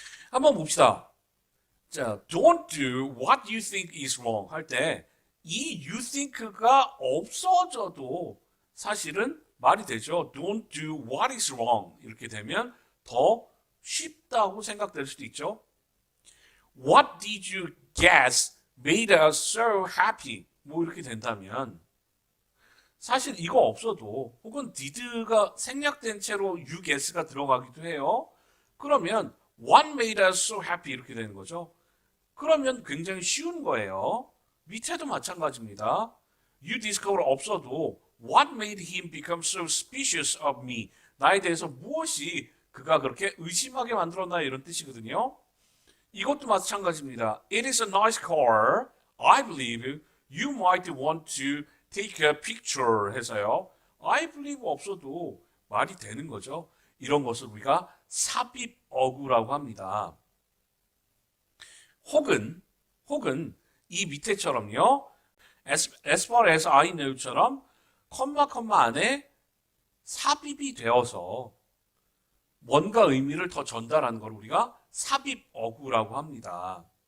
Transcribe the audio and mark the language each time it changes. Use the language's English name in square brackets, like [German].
[Korean] 한번 봅시다. 자, [English] don't do what you think is wrong [Korean] 할 때 이 [English] you think가 [Korean] 없어져도 사실은 말이 되죠. [English] Don't do what is wrong [Korean] 이렇게 되면 더 쉽다고 생각될 수도 있죠. [English] What did you guess made us so happy? [Korean] 뭐 이렇게 된다면 사실 이거 없어도 혹은 did가 생략된 채로 [English] you guess [Korean] 가 들어가기도 해요. 그러면 [English] what made us so happy [Korean] 이렇게 되는 거죠. 그러면 굉장히 쉬운 거예요. 밑에도 마찬가지입니다. [English] You discover [Korean] 없어도 [English] what made him become so suspicious of me? [Korean] 나에 대해서 무엇이 그가 그렇게 의심하게 만들었나 이런 뜻이거든요. 이것도 마찬가지입니다. [English] It is a nice car. I believe you might want to take a picture [Korean] 해서요. [English] I believe [Korean] 없어도 말이 되는 거죠. 이런 것을 우리가 삽입어구라고 합니다. 혹은 이 밑에처럼요. [English] as far as I know [Korean] 처럼 컴마 안에 삽입이 되어서 뭔가 의미를 더 전달하는 걸 우리가 삽입어구라고 합니다.